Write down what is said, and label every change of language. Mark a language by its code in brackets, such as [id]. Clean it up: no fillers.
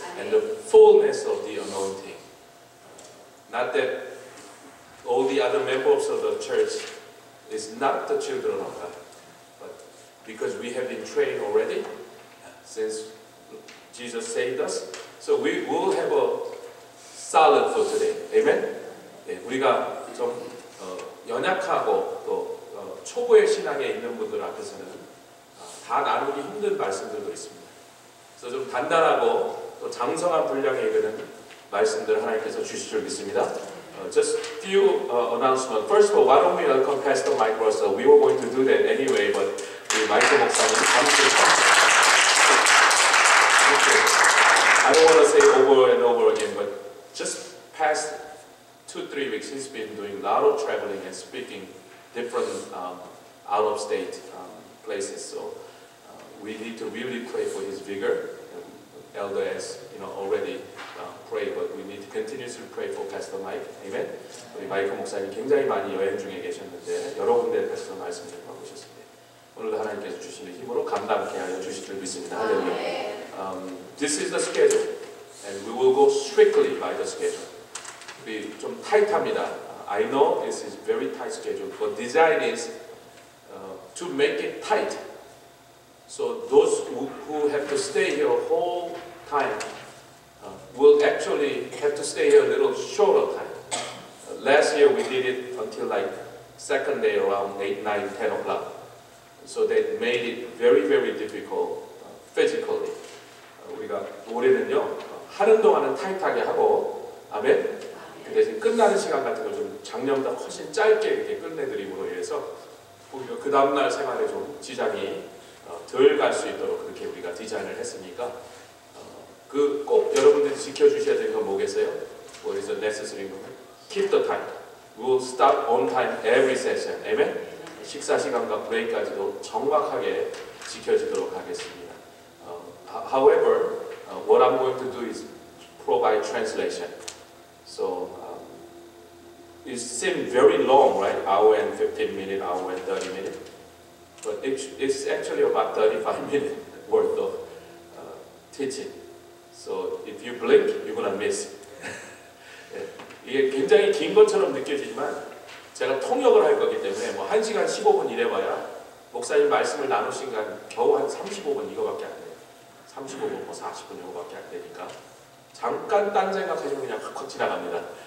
[en] And the fullness of the anointing. Not that all the other members of the church is not the children of God, but because we have been trained already since Jesus saved us, so we will have a solid for today. Amen? [ko] 네, 우리가 좀 연약하고 또 초보의 신앙에 있는 분들 앞에서는 다 나누기 힘든 말씀들도 있습니다. 그래서 좀 단단하고 또 장성한 분량에 이르는 말씀들을 하나님께서 주실 줄 믿습니다. [en] Just few announcements. First of all, why don't we welcome Pastor Mike Russell? We were going to do that anyway, but [ko] 우리 마이크 목사님 잠시 [en] I don't want to say over and over again, but just past 2-3 weeks, he's been doing a lot of traveling and speaking different out-of-state places. So we need to really pray for his vigor. Elder has, already pray, but we need to continuously pray for Pastor Mike. Amen. [ko] 우리 마이크 목사님 굉장히 많이 여행 중에 계셨는데 여러 군데에서 말씀을 전하고 오셨습니다. 오늘도 하나님께서 주시는 힘으로 감당케 하여 주실 줄 믿습니다. 할렐루야. [en] This is the schedule, and we will go strictly by the schedule. [ko] 우리 좀 타이트합니다. [en] I know this is very tight schedule, but design is to make it tight. So those who have to stay here whole time will actually have to stay here a little shorter time. Last year we did it until like second day around 8, 9, 10 o'clock. So that made it very, very difficult physically. [ko] 우리가 올해는요 하는 동안은 타이트하게 하고 아멘. 그 대신 끝나는 시간 같은 걸 좀 작년보다 훨씬 짧게 이렇게 끝내드림으로 인해서 우리가 그 다음날 생활에 좀 지장이 덜 갈 수 있도록 그렇게 우리가 디자인을 했으니까 그 꼭 여러분들이 지켜주셔야 될 건 뭐겠어요? [en] What is the necessary movement? Keep the time. We will start on time every session. Amen? [ko] 식사 시간과 브레이크까지도 정확하게 지켜지도록 하겠습니다. [en] However, what I'm going to do is provide translation. So it seems very long, right? Hour and 15 minutes, hour and 30 minutes. But it's actually about 35 minutes worth of teaching. So if you blink, you're gonna miss. [ko] 이게 굉장히 긴 것처럼 느껴지지만 제가 통역을 할 거기 때문에 뭐 1시간 15분 이래봐야 목사님 말씀을 나누신 시간 겨우 한 35분 이거밖에 안 돼요. 35분, 뭐 40분 이거밖에 안 되니까 잠깐 딴 생각하시면 그냥 확 지나갑니다.